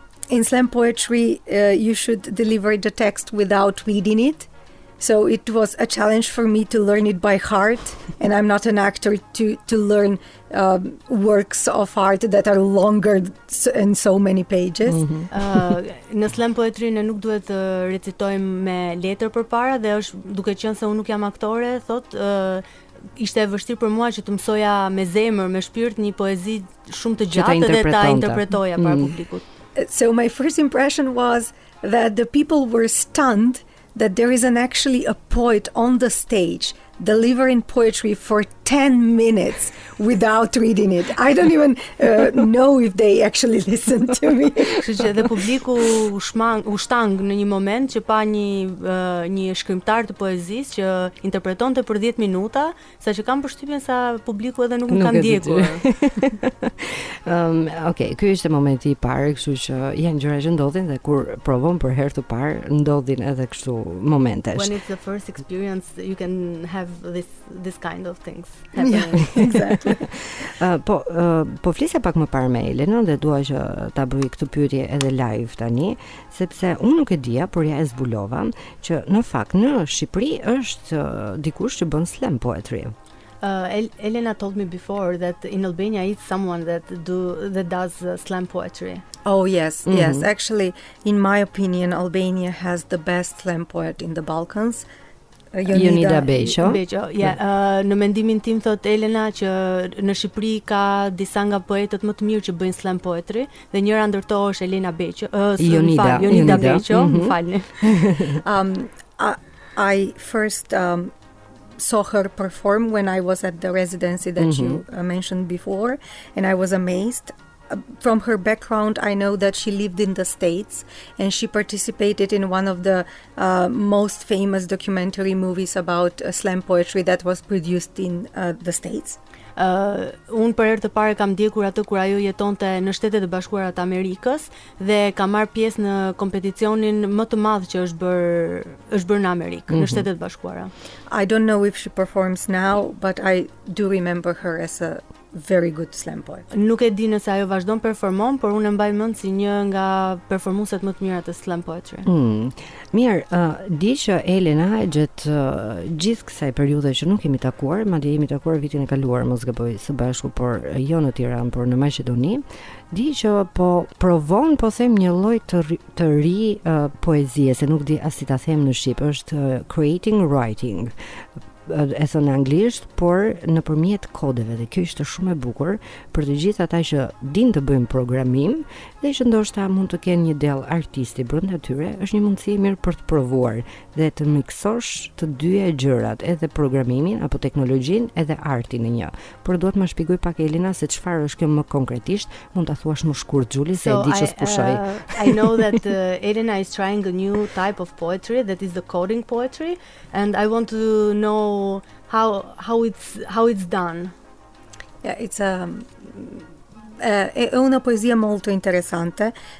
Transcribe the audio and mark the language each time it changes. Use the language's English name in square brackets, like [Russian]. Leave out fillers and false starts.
[English] In slam poetry, you should deliver the text without reading it. So it was a challenge for me to learn it by heart, and I'm not an actor to learn works of art that are longer in so many pages. [Albanian] Në slam poetry ne nuk duhet të recitojmë me letër përpara dhe është duke qenë se unë nuk jam aktore, ishte e vështirë për mua që të mësoja me zemër, me shpirt një poezi shumë të gjatë dhe ta interpretoja para publikut. [English] So my first impression was that the people were stunned that there is actually a poet on the stage delivering poetry for 10 minutes without reading it. I don't even know if they actually listened to me. [Albanian] Kështu që edhe publiku u shtang në një moment që pa një shkrimtar të poezisë që interpretonte për 10 minuta, saqë kam përshtypjen sa publiku edhe nuk më ka ndjekur. Okej, ky ishte momenti i parë, kështu që janë gjëra që ndodhin dhe kur provon për herë të parë ndodhin edhe kështu momentesh. [English] When it's the first experience, you can have this kind of things happening. Yeah, exactly. [Albanian] Po flisja pak më parë me Elena dhe dua që ta bëj këtë pyetje edhe live tani, sepse unë nuk e dija, por ja e zbulova që në fakt në Shqipëri është dikush që bën slam poetry. [English] Elena told me before that in Albania it's someone that does slam poetry. Oh yes, yes. Actually, in my opinion, Albania has the best slam poet in the Balkans. Jerida Sakaj. [Albanian] Në mendimin tim thot Elena që në Shqipëri ka disa nga poetët më të mirë që bëjnë slam poetry dhe njëra ndër to është Elena Jonida Beqo, m'falni. [English] I first saw her perform when I was at the residency that you mentioned before, and I was amazed. From her background, I know that she lived in the States and she participated in one of the most famous documentary movies about slam poetry that was produced in the States. [Albanian] Unë për herë të parë kam ndjekur atë kur ajo jetonte në Shtetet e Bashkuara të Amerikës dhe ka marrë pjesë në kompeticionin më të madh që është bërë në Amerikë, në Shtetet e Bashkuara. [English] I don't know if she performs now, but I do remember her as a very good slam poet. [Albanian] Nuk e di nëse ajo vazhdon performon, por unë e mbaj mend si një nga performueset më të mira të slam poetry. Mirë, di që Elena gjatë gjithë kësaj periudhe që nuk kemi takuar, madje jemi takuar vitin e kaluar, mos gaboj, së bashku, por jo në Tiranë, por në Maqedoni, di që po provon, po them, një lloj të ri poezie, se nuk di as si ta them në shqip, është creating writing. E thënë anglisht, por nëpërmjet kodeve, dhe kjo ishte shumë e bukur për të gjithë ata që din të bëjnë programim dhe që ndoshta mund të kenë një dell artisti brenda tyre, është një mundësi e mirë për të provuar dhe të miksosh të dyja gjërat, edhe programimin apo teknologjinë edhe artin në një. Por duhet më shpjegoj pak Elena se çfarë është kjo më konkretisht, mund ta thuash më shkurt Xhuli se e di që s'pushoj. [English] I know that Elena is trying a new type of poetry that is the coding poetry, and I want to know how it's done. Yeah, it's [Italian] è una poesia molto interessante.